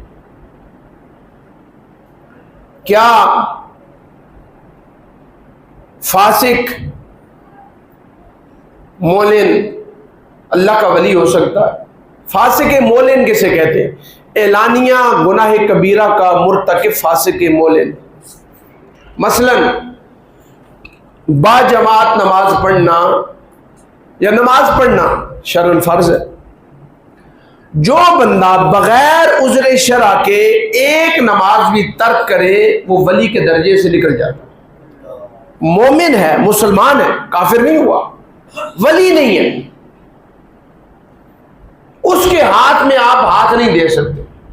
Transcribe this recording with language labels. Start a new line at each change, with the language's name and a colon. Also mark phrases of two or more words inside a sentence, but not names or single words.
Urdu: کیا فاسق مولن اللہ کا ولی ہو سکتا ہے؟ فاسق مولن کسے کہتے ہیں؟ اعلانیہ گناہ کبیرہ کا مرتکب فاسق مولن۔ مثلا با جماعت نماز پڑھنا یا نماز پڑھنا شرعاً فرض ہے، جو بندہ بغیر عذر شرع کے ایک نماز بھی ترک کرے وہ ولی کے درجے سے نکل جاتا، مومن ہے، مسلمان ہے، کافر نہیں ہوا، ولی نہیں ہے، اس کے ہاتھ میں آپ ہاتھ نہیں دے سکتے۔